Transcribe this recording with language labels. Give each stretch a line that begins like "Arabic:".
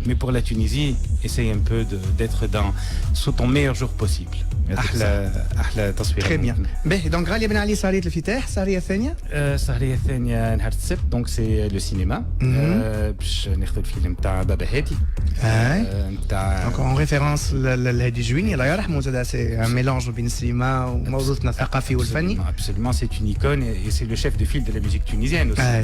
French: Mais pour la Tunisie, essaye un peu d'être sous ton meilleur jour possible.
Arabic: أحلى تصوير.
French: Très bien.
Arabic: باهي دونك غالية بن علي سهرية الفتاح، السهرية الثانية؟ السهرية الثانية نهار السبت دونك سي لو سينما باش ناخذ الفيلم تاع بابا هادي. نتاع دونك اون ريفيرونس لهادي جويني الله يرحمه زاد سي ان ميلونج بين السينما وموضوعنا الثقافي والفني.
French: Absolument, c'est une icône et c'est le chef de file de la musique tunisienne aussi.